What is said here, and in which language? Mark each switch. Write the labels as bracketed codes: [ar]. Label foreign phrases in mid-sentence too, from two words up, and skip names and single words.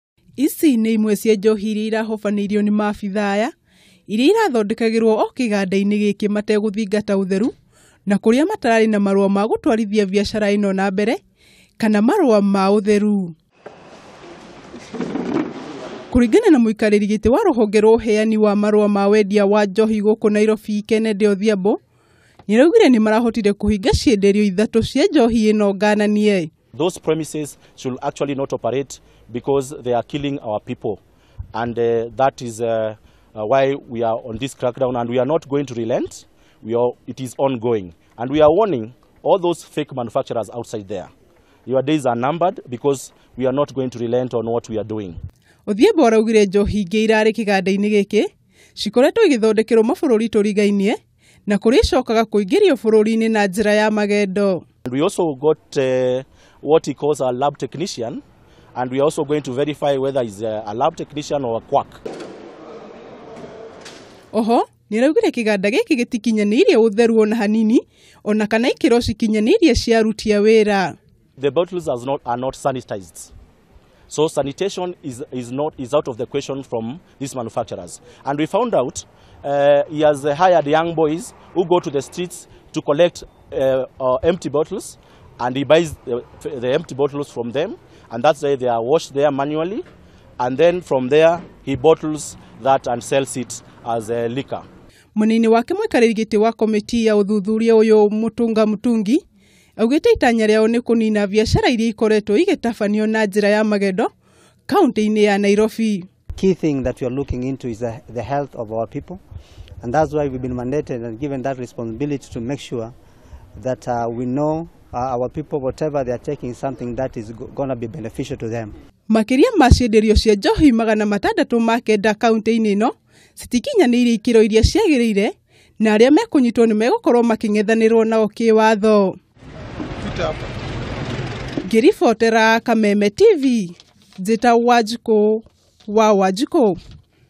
[ki] Ici nĩ imwe cia njohi iria irahobaniirio nĩ maabithaya iria irathondekagĩrwo o kĩganda-inĩ gĩkĩ mategũthingata ũtheru na kũrĩa matararĩ na marua ma gũtwarithia biacara ĩno na mbere kana marua ma ũtheru. Kũringana na mũikarĩri gĩtĩ wa ruhonge rwa uheyani wa marua ma wendia wa njohi guku Nairobi Endia nĩraugire nĩ marahotire kũhinga cienderio ithatũ cia njohi ĩno ngananie. [en] Those premises should actually not operate because they are killing our people, and that is why we are on this crackdown, and we are not going to relent. It is ongoing, and we are warning all those fake manufacturers outside there. Your days are numbered because we are not going to relent on what we are doing. [ki] Othiambo araugire njohi ingĩ irarĩ kĩganda-inĩ gĩkĩ cikoretwo igĩthondekerwo mabũrũri tũrigainie na kũrĩa icokaga kũingĩrio bũrũri-inĩ na njĩra ya magendo. [en] We also got what he calls a lab technician, and we are also going to verify whether he's a lab technician or a quack. [ki] Oho, nĩraugire kĩganda gĩkĩ gĩtikinyaniirie ũtheru ona hanini, ona kana ikiro cikinyaniirie cia aruti a wĩra. [en] The bottles are not sanitized. So sanitation is out of the question from these manufacturers. And we found out he has hired young boys who go to the streets to collect empty bottles, and he buys the empty bottles from them, and that's why they are washed there manually, and then from there he bottles that and sells it as a liquor. [ki] Munini wake mũikarĩri gĩtĩ wa komiti ya ũthuthuria ũyũ Mutungi augĩte itanya rĩao nĩ kũnina biacara iria ikoretwo igĩtabanio na njĩra ya magendo kaunti-inĩ ya Nairobi. [en] Key thing that we are looking into is the health of our people, and that's why we've been mandated and given that responsibility to make sure that we know our people, whatever they are taking, something that is going to be beneficial to them. [ki] Makiria ma cienderio cia njohi 609 kaunti-inĩ ĩno citikinyaniirie ikiro iria ciagĩrĩire, na arĩa mekunyitwo nĩ megũkorwo making'ethanĩrwo nao kĩwatho. Ngiribotera Kameme TV, njĩta Wanjiku wa Wanjiku.